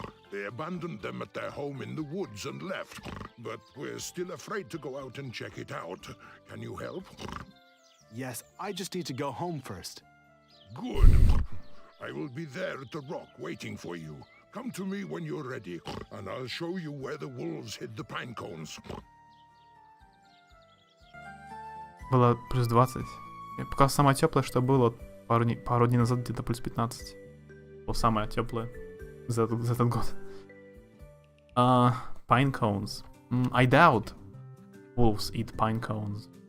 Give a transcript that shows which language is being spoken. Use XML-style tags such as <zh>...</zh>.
<en>They abandoned them at their home in the woods and left. But we're still afraid to go out and check it out. Can you help? Yes, I just need to go home first. Good. I will be there at the rock waiting for you. Come to me when you're ready, and I'll show you where the wolves hid the pine cones.</en> <ru>Было плюс 20. Пока самое теплое, что было пару дней назад, где-то плюс 15. Было самое теплое за этот год.</ru> <en>Pine cones. I doubt wolves eat pine cones.</en>